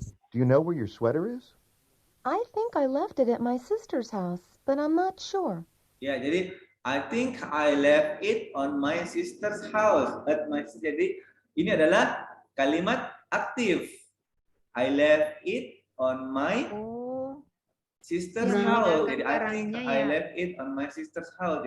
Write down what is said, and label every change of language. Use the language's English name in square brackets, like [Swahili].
[English] Do you know where your sweater is? I think I left it at my sister's house, but I'm not sure. Ya, jadi I think I left it on my sister's house. [Indonesian] Jadi ini adalah kalimat aktif. [English] I left it on my sister's house. Jadi I think I left it on my sister's house.